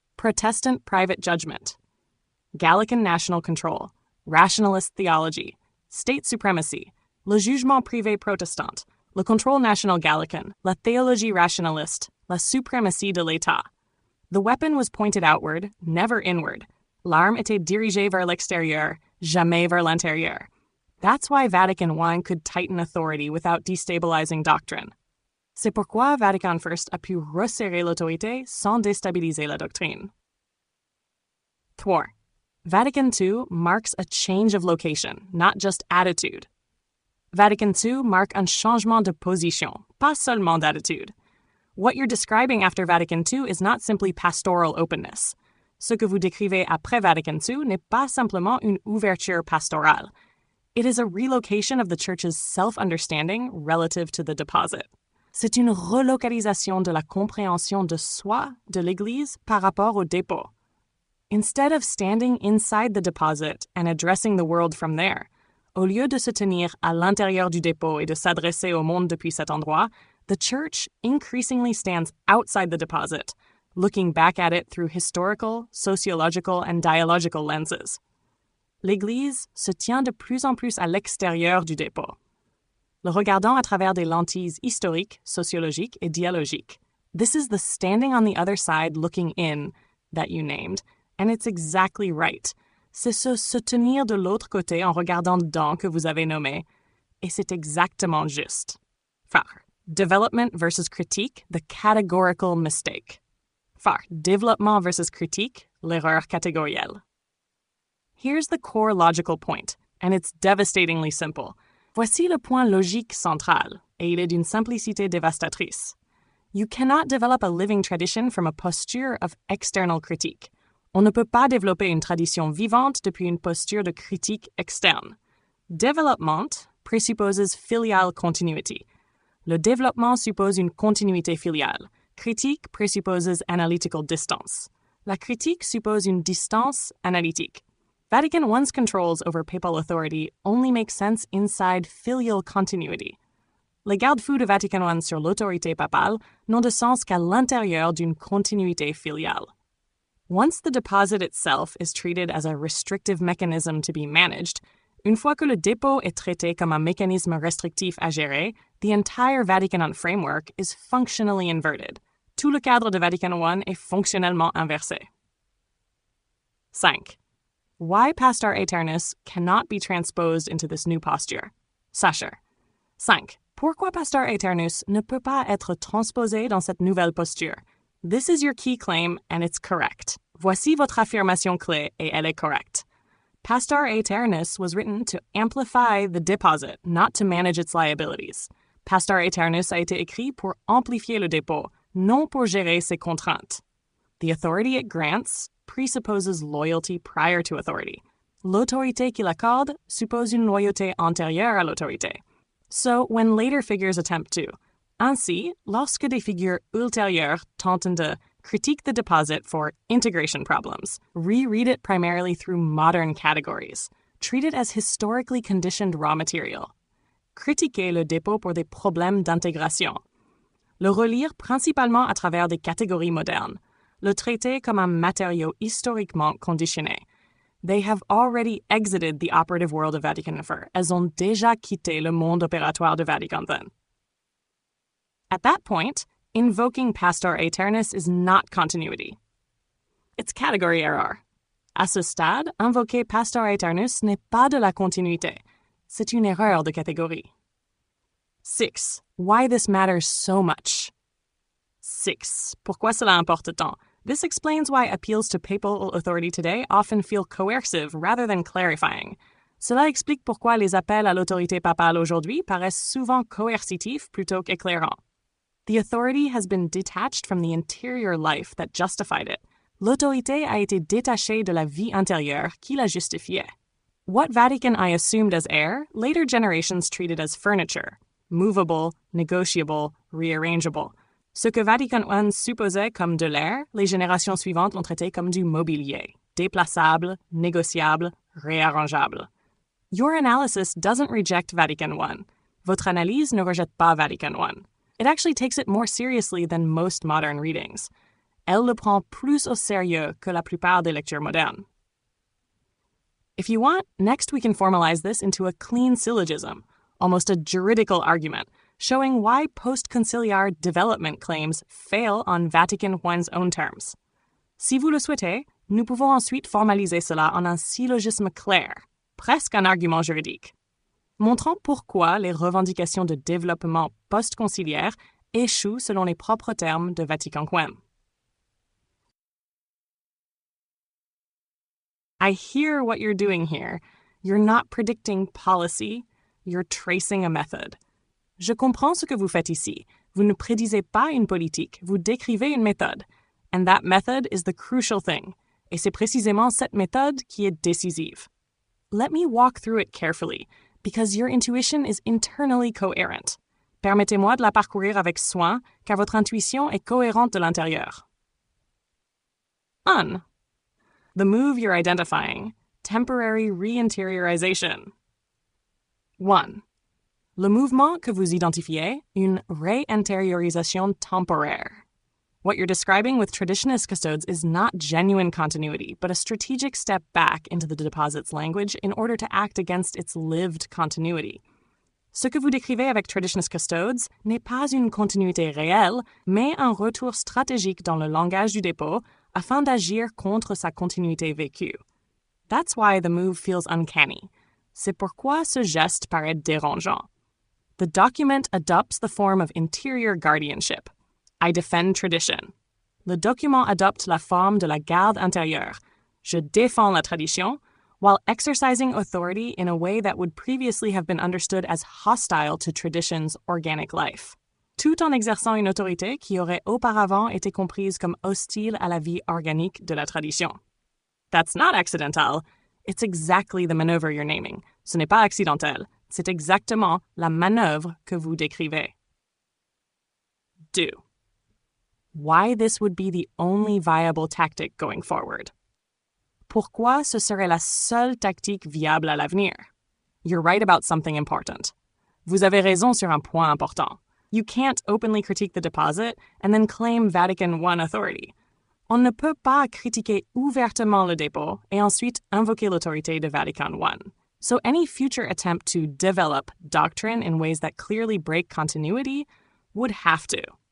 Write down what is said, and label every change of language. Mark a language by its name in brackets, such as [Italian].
[English] Protestant private judgment, Gallican national control, rationalist theology, state supremacy, [French] le jugement privé protestant, le contrôle national gallican, la théologie rationaliste, la suprématie de l'État. [English] The weapon was pointed outward, never inward. [French] L'arme était dirigée vers l'extérieur, jamais vers l'intérieur. [English] That's why Vatican I could tighten authority without destabilizing doctrine. [French] C'est pourquoi Vatican I a pu resserrer l'autorité sans déstabiliser la doctrine. 3. [English] Vatican II marks a change of location, not just attitude. [French] Vatican II marque un changement de position, pas seulement d'attitude. [English] What you're describing after Vatican II is not simply pastoral openness. [French] Ce que vous décrivez après Vatican II n'est pas simplement une ouverture pastorale. [English] It is a relocation of the Church's self-understanding relative to the deposit. [French] C'est une relocalisation de la compréhension de soi de l'Église par rapport au dépôt. [English] Instead of standing inside the deposit and addressing the world from there, [French] au lieu de se tenir à l'intérieur du dépôt et de s'adresser au monde depuis cet endroit, [English] the Church increasingly stands outside the deposit, looking back at it through historical, sociological, and dialogical lenses. [French] L'Église se tient de plus en plus à l'extérieur du dépôt, le regardant à travers des lentilles historiques, sociologiques et dialogiques. [English] This is the standing on the other side looking in that you named, and it's exactly right. [French] C'est ce se tenir de l'autre côté en regardant dedans que vous avez nommé, et c'est exactement juste. Frère. [English] Development versus critique, the categorical mistake. [French] Phare, développement versus critique, l'erreur catégorielle. [English] Here's the core logical point, and it's devastatingly simple. [French] Voici le point logique central, et il est d'une simplicité dévastatrice. [English] You cannot develop a living tradition from a posture of external critique. [French] On ne peut pas développer une tradition vivante depuis une posture de critique externe. [English] Développement présupposes filial continuity. [French] Le développement suppose une continuité filiale. [English] Critique présupposes analytical distance. [French] La critique suppose une distance analytique. [English] Vatican I's controls over papal authority only make sense inside filial continuity. [French] Les garde-fous de Vatican I sur l'autorité papale n'ont de sens qu'à l'intérieur d'une continuité filiale. [English] Once the deposit itself is treated as a restrictive mechanism to be managed, [French] une fois que le dépôt est traité comme un mécanisme restrictif à gérer, [English] the entire Vatican I framework is functionally inverted. [French] Tout le cadre de Vatican I est fonctionnellement inversé. [English] 5. Why Pastor Aeternus cannot be transposed into this new posture. Sacher. 5. [French] Pourquoi Pastor Aeternus ne peut pas être transposé dans cette nouvelle posture? [English] This is your key claim, and it's correct. [French] Voici votre affirmation clé, et elle est correcte. [English] Pastor Aeternus was written to amplify the deposit, not to manage its liabilities. [French] Pastor Aeternus a été écrit pour amplifier le dépôt, non pour gérer ses contraintes. [English] The authority it grants presupposes loyalty prior to authority. [French] L'autorité qu'il accorde suppose une loyauté antérieure à l'autorité. [English] So, when later figures attempt to. [French] Ainsi, lorsque des figures ultérieures tentent de critique [English] the deposit for integration problems, reread it primarily through modern categories, treat it as historically conditioned raw material, [French] critiquer le dépôt pour des problèmes d'intégration, le relire principalement à travers des catégories modernes, le traiter comme un matériau historiquement conditionné. [English] They have already exited the operative world of Vatican I. [French] Elles ont déjà quitté le monde opératoire de Vatican I. [English] At that point, invoking Pastor Aeternus is not continuity. It's category error. [French] À ce stade, invoquer Pastor Aeternus n'est pas de la continuité. C'est une erreur de catégorie. [English] 6. Why this matters so much. [French] 6. Pourquoi cela importe tant? [English] This explains why appeals to papal authority today often feel coercive rather than clarifying. [French] Cela explique pourquoi les appels à l'autorité papale aujourd'hui paraissent souvent coercitifs plutôt qu'éclairants. [English] The authority has been detached from the interior life that justified it. [French] L'autorité a été détachée de la vie intérieure qui la justifiait. [English] What Vatican I assumed as air, later generations treated as furniture, movable, negotiable, rearrangeable. [French] Ce que Vatican I supposait comme de l'air, les générations suivantes l'ont traité comme du mobilier, déplaçable, négociable, réarrangeable. [English] Your analysis doesn't reject Vatican I. [French] Votre analyse ne rejette pas Vatican I. [English] It actually takes it more seriously than most modern readings. [French] Elle le prend plus au sérieux que la plupart des lectures modernes. [English] If you want, next we can formalize this into a clean syllogism, almost a juridical argument, showing why post-conciliar development claims fail on Vatican I's own terms. [French] Si vous le souhaitez, nous pouvons ensuite formaliser cela en un syllogisme clair, presque un argument juridique, montrant pourquoi les revendications de développement post-conciliaire échouent selon les propres termes de Vatican I. [English] I hear what you're doing here. You're not predicting policy, you're tracing a method. [French] Je comprends ce que vous faites ici. Vous ne prédisez pas une politique, vous décrivez une méthode. [English] And that method is the crucial thing. [French] Et c'est précisément cette méthode qui est décisive. [English] Let me walk through it carefully, because your intuition is internally coherent. [French] Permettez-moi de la parcourir avec soin, car votre intuition est cohérente de l'intérieur. [English] 1. The move you're identifying, temporary re-interiorization. [French] 1. Le mouvement que vous identifiez, une réintériorisation temporaire. [English] What you're describing with traditionist custodes is not genuine continuity, but a strategic step back into the deposit's language in order to act against its lived continuity. [French] Ce que vous décrivez avec traditionist custodes n'est pas une continuité réelle, mais un retour stratégique dans le langage du dépôt afin d'agir contre sa continuité vécue. [English] That's why the move feels uncanny. [French] C'est pourquoi ce geste paraît dérangeant. [English] The document adopts the form of interior guardianship. I defend tradition. [French] Le document adopte la forme de la garde intérieure. Je défends la tradition, [English] while exercising authority in a way that would previously have been understood as hostile to tradition's organic life, [French] tout en exerçant une autorité qui aurait auparavant été comprise comme hostile à la vie organique de la tradition. [English] That's not accidental. It's exactly the maneuver you're naming. [French] Ce n'est pas accidentel. C'est exactement la manœuvre que vous décrivez. Do. [English] Why this would be the only viable tactic going forward. [French] Pourquoi ce serait la seule tactique viable à l'avenir? [English] You're right about something important. [French] Vous avez raison sur un point important. [English] You can't openly critique the deposit and then claim Vatican I authority. [French] On ne peut pas critiquer ouvertement le dépôt et ensuite invoquer l'autorité de Vatican I. [English] So any future attempt to develop doctrine in ways that clearly break continuity would have to.